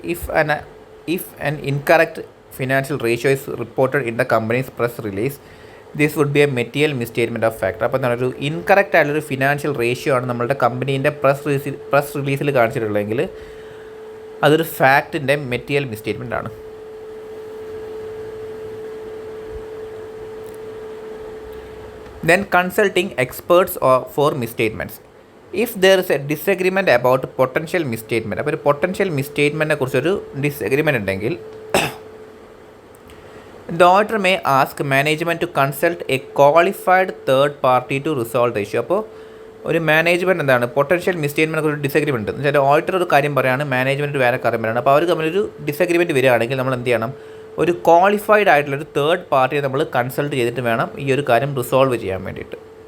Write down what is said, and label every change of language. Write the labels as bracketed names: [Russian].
[English] If an incorrect financial ratio is reported in the company's press release, this would be a material misstatement of fact. [Malayalam] അപ്പോൾ എന്താണ്, ഒരു incorrect ആയിട്ടുള്ളൊരു financial ratio ആണ് നമ്മളുടെ കമ്പനീൻ്റെ press റിലീസിൽ കാണിച്ചിട്ടുള്ളതെങ്കിൽ അതൊരു ഫാക്റ്റിൻ്റെ material മിസ്റ്റേറ്റ്മെൻ്റ് ആണ്. [English] Then consulting experts for misstatements. If there is a disagreement about potential misstatement, [Malayalam] അപ്പോൾ ഒരു പൊട്ടൻഷ്യൽ മിസ്റ്റേറ്റ്മെൻറ്റിനെ കുറിച്ചൊരു ഡിസഗ്രിമെൻ്റ് ഉണ്ടെങ്കിൽ [English] the auditor may ask management to consult a qualified third party to resolve the issue. [Malayalam] അപ്പോൾ ഒരു management എന്താണ് potential മിസ്റ്റേറ്റ്മെൻറ്റ് ഒരു disagreement എന്ന് വെച്ചാൽ ഓഡിറ്റർ ഒരു കാര്യം പറയുകയാണ്, മാനേജ്മെൻറ്റ് വേറെ കാര്യം പറയുകയാണ്. അപ്പോൾ അവർ തമ്മിലൊരു ഡിസഗ്രിമെൻറ്റ് വരികയാണെങ്കിൽ നമ്മൾ എന്ത് ചെയ്യണം, ഒരു ക്വാളിഫൈഡ് ആയിട്ടുള്ളൊരു തേർഡ് പാർട്ടിയെ നമ്മൾ കൺസൾട്ട് ചെയ്തിട്ട് വേണം ഈ ഒരു കാര്യം റിസോൾവ് ചെയ്യാൻ വേണ്ടിയിട്ട്.